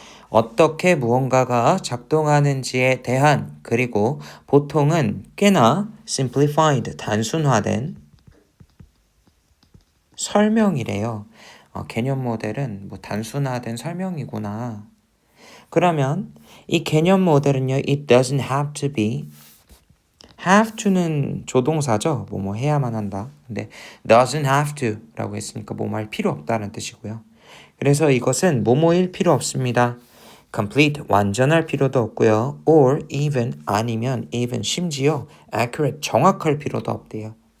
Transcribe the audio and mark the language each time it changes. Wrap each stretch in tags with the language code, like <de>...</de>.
<ko>어떻게 무언가가 작동하는지에 대한, 그리고 보통은 꽤나 simplified, 단순화된 설명이래요. 개념 모델은 뭐 단순화된 설명이구나. 그러면 이 개념 모델은요,</ko> <en>it doesn't have to be.</en> <ko>have to는 조동사죠. 뭐뭐 해야만 한다. 근데</ko> <en>doesn't have to</en> <ko>라고 했으니까 뭐뭐 할 필요 없다는 뜻이고요. 그래서 이것은 뭐뭐일 필요 없습니다. complete, 완전할 필요도 없고요.</ko> <en>or even,</en> <ko>아니면 even, 심지어 accurate, 정확할 필요도 없대요.</ko>